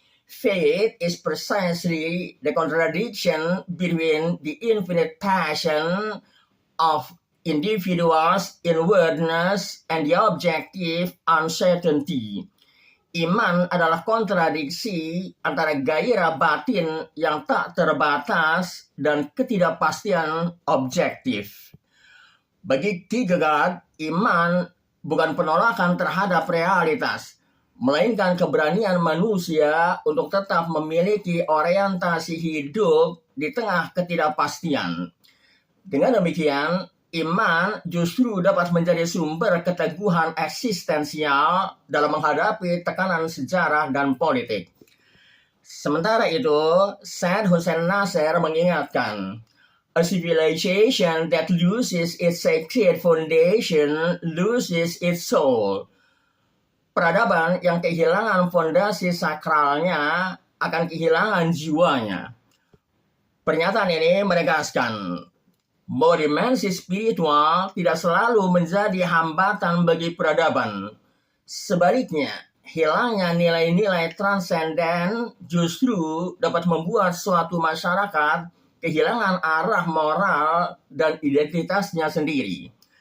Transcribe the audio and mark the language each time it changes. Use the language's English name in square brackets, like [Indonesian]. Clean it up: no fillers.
[English] Faith is precisely the contradiction between the infinite passion of individuals' inwardness and the objective uncertainty. [Indonesian] Iman adalah kontradiksi antara gairah batin yang tak terbatas dan ketidakpastian objektif. Bagi Kierkegaard, iman bukan penolakan terhadap realitas, melainkan keberanian manusia untuk tetap memiliki orientasi hidup di tengah ketidakpastian. Dengan demikian, iman justru dapat menjadi sumber keteguhan eksistensial dalam menghadapi tekanan sejarah dan politik. Sementara itu, Syed Hussein Nasr mengingatkan, [English] a civilization that loses its sacred foundation loses its soul. [Indonesian] Peradaban yang kehilangan fondasi sakralnya akan kehilangan jiwanya. Pernyataan ini menegaskan bahwa dimensi spiritual tidak selalu menjadi hambatan bagi peradaban. Sebaliknya, hilangnya nilai-nilai transenden justru dapat membuat suatu masyarakat kehilangan arah moral dan identitasnya sendiri.